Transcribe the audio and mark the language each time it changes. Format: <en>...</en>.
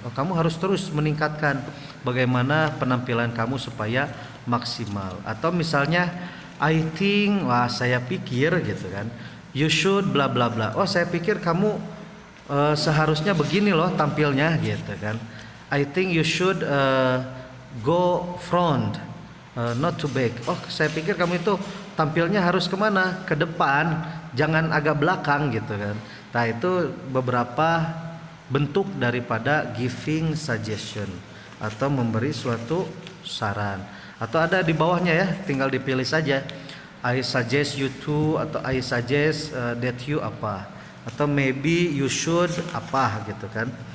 <id>Oh, kamu harus terus meningkatkan bagaimana penampilan kamu supaya maksimal. Atau misalnya</id> <en>I think,</en> <id>wah saya pikir gitu kan,</id> <en>you should bla bla bla.</en> <id>Oh saya pikir kamu seharusnya begini loh tampilnya gitu kan.</id> <en>I think you should go front, not to back.</en> <id>Oh saya pikir kamu itu tampilnya harus kemana? Ke depan, jangan agak belakang gitu kan. Nah itu beberapa bentuk daripada giving suggestion atau memberi suatu saran. Atau ada di bawahnya ya, tinggal dipilih saja.</id> <en>I suggest you to, atau I suggest that you apa, atau maybe you should</en> <id>apa gitu kan.</id>